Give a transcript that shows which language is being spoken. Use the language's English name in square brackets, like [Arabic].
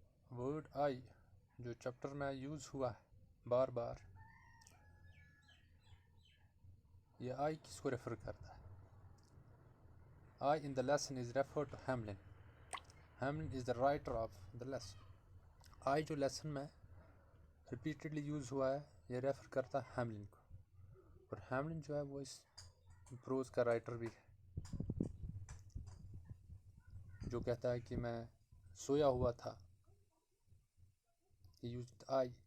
[Urdu] Word I جو chapter میں use ہوا ہے بار بار، یہ I کس کو ریفر کرتا ہے؟ [English] I in the lesson is referred to Hamlin. Hamlin is the writer of the lesson. [Urdu] I جو لیسن میں ریپیٹڈلی یوز ہوا ہے، یہ ریفر کرتا ہے ہیملن کو، اور ہیملن جو ہے وہ اس پروز کا رائٹر بھی ہے، جو کہتا ہے کہ میں سویا ہوا تھا۔ [English] He used I.